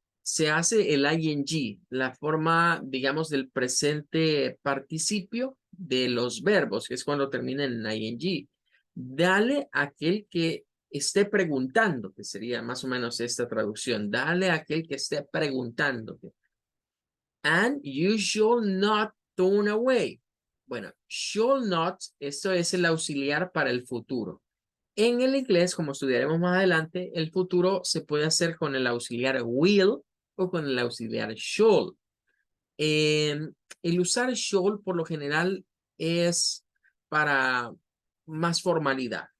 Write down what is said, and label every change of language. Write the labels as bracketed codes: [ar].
[es] Se hace el ing, la forma, digamos, del presente participio de los verbos, que es cuando terminan en ing. Dale a aquel que esté preguntando, que sería más o menos esta traducción. Dale a aquel que esté preguntándote. [en] And you shall not turn away. [es] Bueno, shall not, esto es el auxiliar para el futuro. En el inglés, como estudiaremos más adelante, el futuro se puede hacer con el auxiliar will o con el auxiliar shall. El usar shall por lo general es para más formalidad.